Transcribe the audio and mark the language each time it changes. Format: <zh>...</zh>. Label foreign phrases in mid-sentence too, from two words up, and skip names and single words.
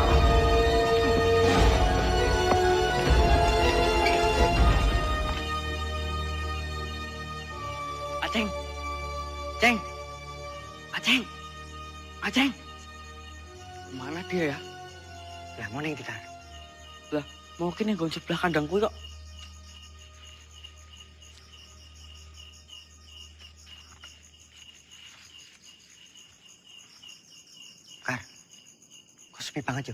<id>Aceng. Ceng. Aceng. Aceng. Mana dia ya? Lah mana yang kita? Lah, mungkin yang gon sebelah kandangku kok. Sepi banget, Jo.</id>